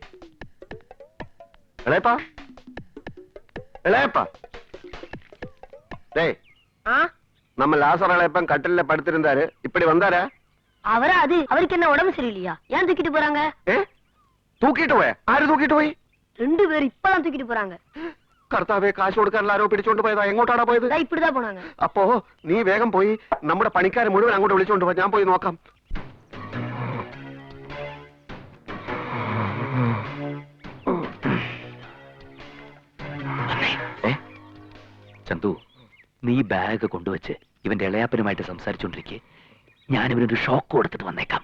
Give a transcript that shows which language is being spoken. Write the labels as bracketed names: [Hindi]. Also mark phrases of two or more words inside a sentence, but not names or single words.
[Malayalam] ഇളയപ്പാ, ഇളയപ്പാ. [Tamil] நம்ம லாசர் இளையப்பன் கட்டில படுத்திருந்தாரு, இப்படி வந்தாரா? அவரா? அது அவருக்கு என்ன உடம்பு சரியில்லையா? ஏன் தூக்கிட்டு போறாங்க? தூக்கிட்டு போய்? ஆறு தூக்கிட்டு போய்? 2 பேர் இப்பதான் தூக்கிட்டு போறாங்க. [Malayalam] കർത്താവേ, കാശ് കൊടുക്കാൻ ആരോ പിടിച്ചോണ്ട് പോയതാ. എങ്ങോട്ടാണ് പോയത്? [Tamil] இப்படிதான் போனாங்க. [Malayalam] അപ്പോ നീ വേഗം പോയി നമ്മുടെ പണിക്കാരെ മുഴുവൻ അങ്ങോട്ട് വിളിച്ചോണ്ട് പോ. ഞാൻ പോയി നോക്കാം. ചന്തു, നീ ബാഗ് കൊണ്ടുവച്ച് ഇവന്റെ ഇളയാപ്പനുമായിട്ട് സംസാരിച്ചോണ്ടിരിക്കെ ഞാൻ ഇവനൊരു ഷോക്ക് കൊടുത്തിട്ട് വന്നേക്കാം.